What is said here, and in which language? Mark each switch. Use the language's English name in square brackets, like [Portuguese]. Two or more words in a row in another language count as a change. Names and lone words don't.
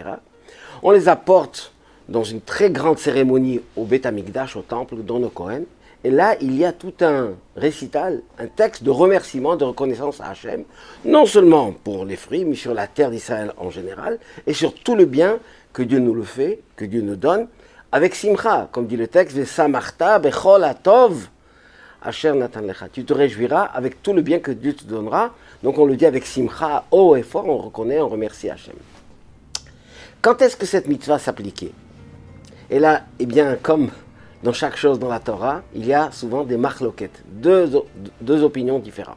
[French] On les apporte dans une très grande cérémonie au [Hebrew] בית המקדש, [French] au temple, dans nos Kohen. Et là, il y a tout un récital, un texte de remerciement, de reconnaissance à Hachem, non seulement pour les fruits, mais sur la terre d'Israël en général, et sur tout le bien que Dieu nous le fait, que Dieu nous donne, avec simcha, comme dit le texte, [Hebrew] ושמחת בכל הטוב אשר נתן לך. [French] Tu te réjouiras avec tout le bien que Dieu te donnera. Donc on le dit avec simcha, haut et fort, on reconnaît, on remercie Hachem. Quand est-ce que cette mitzvah s'appliquait ? Et là, eh bien, comme dans chaque chose dans la Torah, il y a souvent des marloquettes, deux opinions différentes.